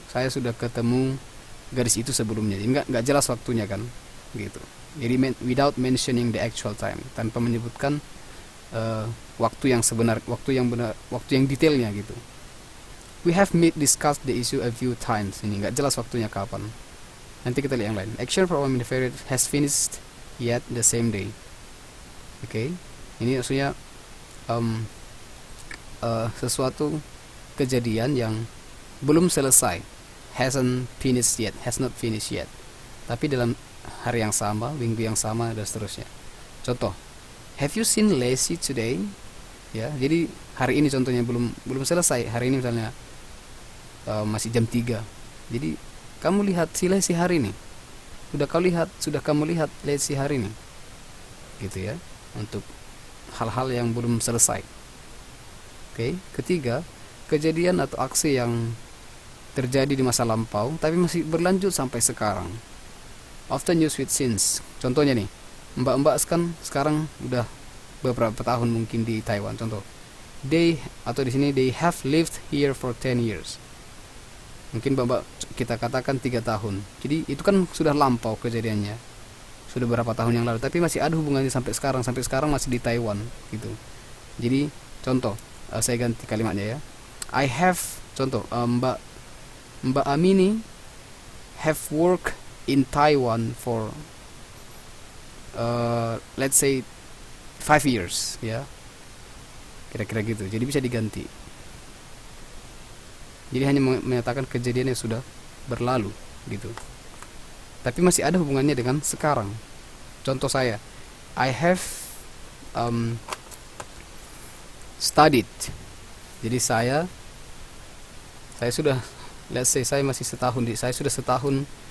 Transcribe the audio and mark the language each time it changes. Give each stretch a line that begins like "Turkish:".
Indonesian: Saya sudah ketemu gadis itu sebelumnya. Jadi nggak jelas waktunya kan, gitu. Jadi
English: without mentioning the actual time,
Indonesian: tanpa menyebutkan waktu yang sebenar, waktu yang detailnya gitu.
English: We have discussed the issue a few times.
Indonesian: Ini nggak jelas waktunya kapan. Nanti kita lihat yang lain.
English: Action performed in the period has finished yet the same day.
Indonesian: Oke. Ini maksudnya sesuatu kejadian yang belum selesai,
English: has not finished yet,
Indonesian: tapi dalam hari yang sama, minggu yang sama dan seterusnya.
English: Contoh, have you seen Lacey today?
Indonesian: Ya, jadi hari ini contohnya belum selesai. Hari ini misalnya masih jam 3. Jadi kamu lihat si Lacey hari ini? Sudah kamu lihat Lacey hari ini? Gitu ya, untuk hal-hal yang belum selesai. Oke, ketiga, kejadian atau aksi yang terjadi di masa lampau tapi masih berlanjut sampai sekarang.
English: Often used with since.
Indonesian: Contohnya nih, mbak-mbak kan sekarang udah beberapa tahun mungkin di Taiwan.
English: Contoh, they
Indonesian: atau di sini
English: they have lived here for 10 years.
Indonesian: Mungkin mbak-mbak kita katakan 3 tahun. Jadi itu kan sudah lampau kejadiannya. Sudah berapa tahun yang lalu, tapi masih ada hubungannya sampai sekarang masih di Taiwan gitu. Jadi contoh, saya ganti kalimatnya ya. I have, contoh, Mbak Amini
English: have worked in Taiwan for let's say 5 years
Indonesian: ya, kira-kira gitu. Jadi bisa diganti. Jadi hanya menyatakan kejadian yang sudah berlalu gitu, tapi masih ada hubungannya dengan sekarang. Contoh saya,
English: I have studied.
Indonesian: Jadi saya sudah,
English: let's say
Indonesian: saya masih setahun, saya sudah setahun.